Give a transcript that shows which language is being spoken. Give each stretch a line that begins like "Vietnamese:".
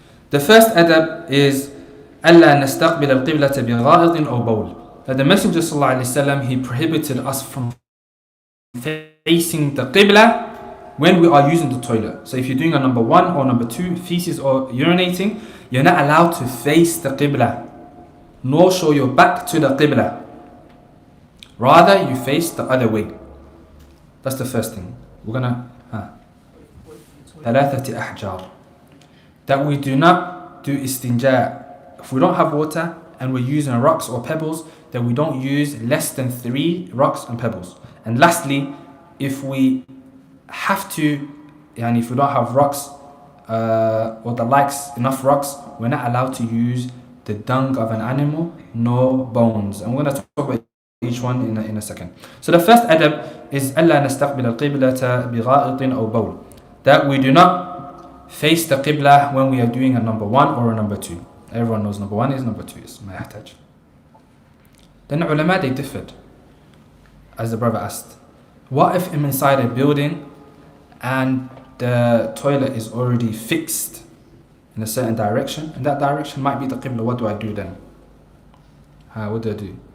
English: The first adab is
Arabic: ألا نستقبل القبلة بغائط أو بول.
English: That the Messenger ﷺ, he prohibited us from facing the qibla when we are using the toilet. So if you're doing a number 1 or number 2, feces or urinating, you're not allowed to face the qibla, nor show your back to the qibla. Rather, you face the other way. That's the first thing. We're gonna
Arabic: ثلاثة أحجار.
English: That we do not do istinja. If we don't have water and we're using rocks or pebbles, then we don't use less than 3 rocks and pebbles. And lastly, if we have to, if we don't have rocks or the likes, enough rocks, we're not allowed to use the dung of an animal, nor bones. And we're going to talk about each one in a second. So the first adab is
Arabic: ألا نستقبل القبلة بغائط أو بول.
English: That we do not face the qibla when we are doing a number 1 or a number 2. Everyone knows number 1 is, number 2 is.
Arabic: ما يحتاج.
English: Then the ulama, they differed. As the brother asked, what if I'm inside a building and the toilet is already fixed in a certain direction, and that direction might be the qibla? What do I do then? What do I do?